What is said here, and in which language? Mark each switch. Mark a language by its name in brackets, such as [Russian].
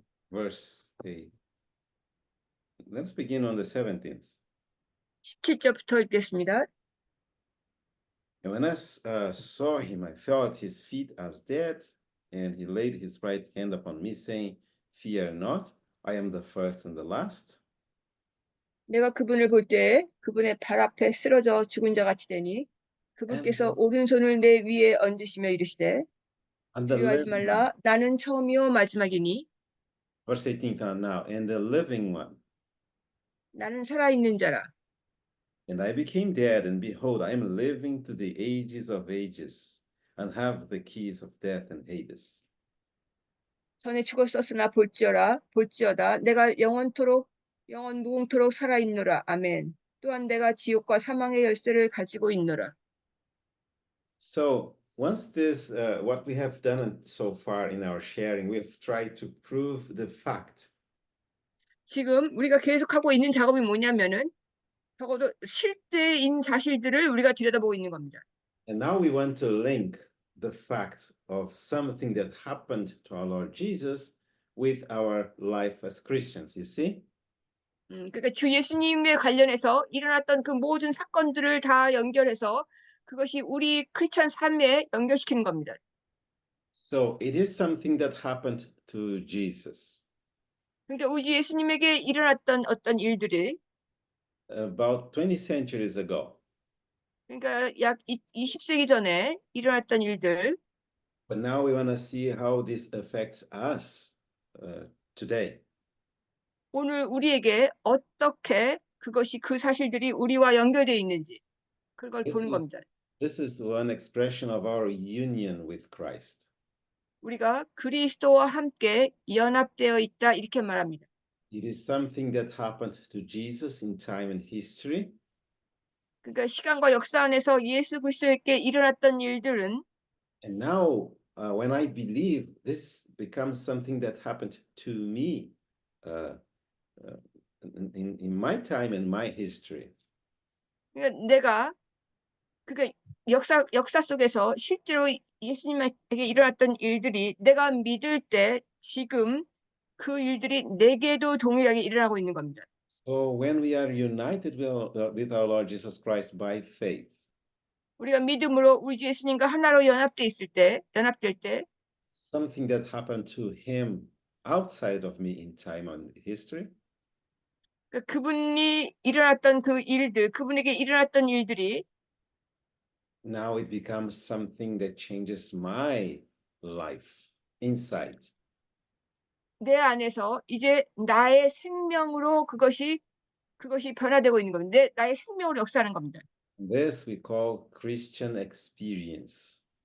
[English] Verse 8. Let's begin on the 17th. [Korean] 17절부터 읽겠습니다. [English] And when I saw him, I fell at his feet as dead, and he laid his right hand upon me, saying, Fear not, I am the first and the last. [Korean] 내가 그분을 볼 때 그분의 발 앞에 쓰러져 죽은 자 같이 되니 그분께서 오른손을 내 위에 얹으시며 이르시되 [English] And the [Korean] 두려워하지 [English] living [Korean] 말라 나는 처음이요 마지막이니 [English] verse 18 now, and the living one. [Korean] 나는 살아있는 자라. [English] And I became dead, and behold, I am living to the ages of ages, and have the keys of death and Hades. [Korean] 전에 죽었었으나 볼지어다 내가 영원 무궁토록 살아있노라. 아멘. 또한 내가 지옥과 사망의 열쇠를 가지고 있노라. [English] So once this, what we have done so far in our sharing, we have tried to prove the fact. [Korean] 지금 우리가 계속하고 있는 작업이 뭐냐면은 적어도 실제인 사실들을 우리가 들여다보고 있는 겁니다. [English] And now we want to link the facts of something that happened to our Lord Jesus with our life as Christians, you see? [Korean] 그러니까 주 예수님에 관련해서 일어났던 그 모든 사건들을 다 연결해서 그것이 우리 크리스찬 삶에 연결시키는 겁니다. [English] So it is something that happened to Jesus. [Korean] 그러니까 우리 예수님에게 일어났던 어떤 일들이 [English] About 20 centuries ago. [Korean] 그러니까 약 20세기 전에 일어났던 일들 [English] But now we want to see how this affects us today. [Korean] 오늘 우리에게 어떻게 그것이 그 사실들이 우리와 연결되어 있는지 그걸 [English] This [Korean] 보는 [English] is, [Korean] 겁니다. [English] this is one expression of our union with Christ. [Korean] 우리가 그리스도와 함께 연합되어 있다 이렇게 말합니다. [English] It is something that happened to Jesus in time and history. [Korean] 그러니까 시간과 역사 안에서 예수 그리스도에게 일어났던 일들은 [English] And now, when I believe, this becomes something that happened to me uh, in my time and my history. [Korean] 그러니까 내가 그러니까 역사 속에서 실제로 예수님에게 일어났던 일들이 내가 믿을 때 지금 그 일들이 내게도 동일하게 일어나고 있는 겁니다. [English] So when we are united with our Lord Jesus Christ by faith, [Korean] 우리가 믿음으로 우리 주 예수님과 하나로 연합될 때 [English] something that happened to him outside of me in time and history, [Korean] 그분이 일어났던 그 일들, 그분에게 일어났던 일들이 [English] now it becomes something that changes my life inside. [Korean] 내 안에서 이제 나의 생명으로 그것이 변화되고 있는 겁니다. 나의 생명으로 역사하는 겁니다. [English] This we call Christian experience.